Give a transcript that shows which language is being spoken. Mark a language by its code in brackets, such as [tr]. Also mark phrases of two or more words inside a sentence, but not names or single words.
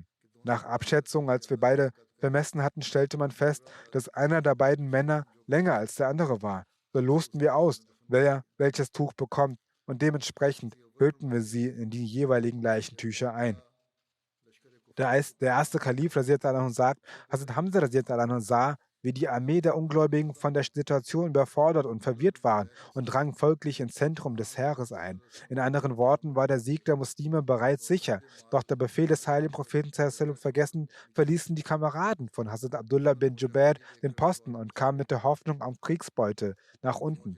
[de] Nach Abschätzung, als wir beide bemessen hatten, stellte man fest, dass einer der beiden Männer länger als der andere war. So losten wir aus, wer welches Tuch bekommt, und dementsprechend hüllten wir sie in die jeweiligen Leichentücher ein. Der erste Kalif [ar] رضي الله عنه [de] sagt, Hazrat Hamza [ar] رضي الله عنه [de] sah, wie die Armee der Ungläubigen von der Situation überfordert und verwirrt waren und drang folglich ins Zentrum des Heeres ein. In anderen Worten war der Sieg der Muslime bereits sicher, doch der Befehl des heiligen Propheten sallallahu vergessen, verließen die Kameraden von Hazrat Abdullah bin Jubair den Posten und kamen mit der Hoffnung auf Kriegsbeute nach unten.